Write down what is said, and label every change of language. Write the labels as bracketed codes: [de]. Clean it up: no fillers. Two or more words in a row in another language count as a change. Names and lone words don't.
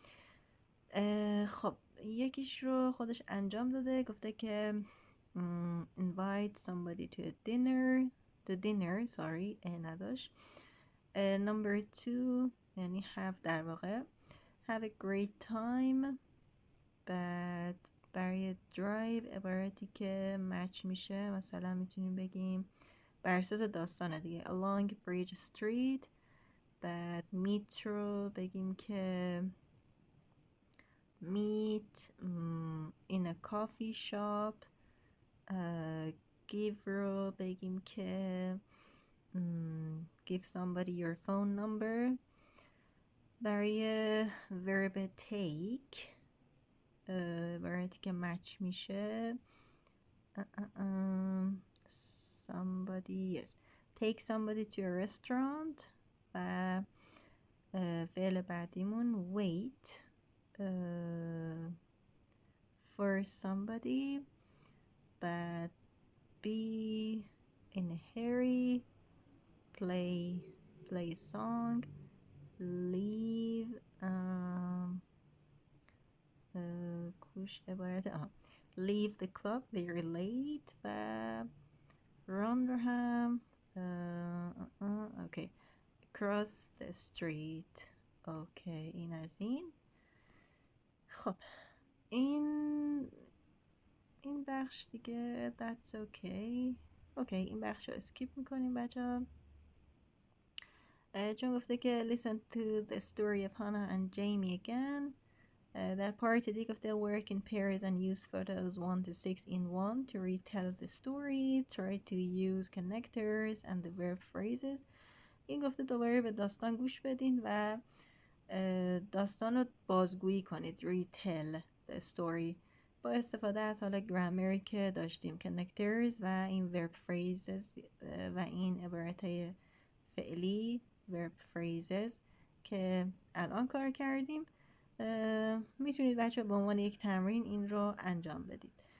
[fa] خب یکیش رو خودش انجام داده. گفته که [en] invite somebody to a dinner [fa] نداشت. [en] number 2 یعنی have [fa] در واقع [en] have a great time. [fa] بعد برای drive عبارتی که مچ میشه مثلا میتونیم بگیم بر اساس داستانه دیگه [en] along bridge street. بعد meet [fa] رو بگیم که [en] meet in a coffee shop. give [fa] رو بگیم که [en] give somebody your phone number. برای verb take [fa] عبارتی که مچ میشه [en] take somebody to a restaurant. [fa] و فعل بعدیمون [en] wait for somebody. بعد be in a hurry. play a song. leave [fa] کوش عبارت [en] leave the club very late. و run [fa] رو هم [en] okay cross the street. [fa] اوکی این از این. خب این بخش دیگه [en] that's okay. [fa] اوکی این بخش رو اسکیپ میکنیم بچه ها چون گفته که [en] listen to the story of Hannah and Jamie again. [fa] در پارت دیگه گفته [en] work in pairs and use photos 1 to 6 in 1 to retell the story. Try to use connectors and the verb phrases. [fa] این گفته دوباره به داستان گوش بدین و داستان رو بازگویی کنید. [en] retell the story [fa] با استفاده از حالا گرامر که داشتیم connectors و این [en] verb phrases [fa] و این عبارتهای فعلی [en] verb phrases [fa] که الان کار کردیم. میتونید بچه به عنوان یک تمرین این رو انجام بدید.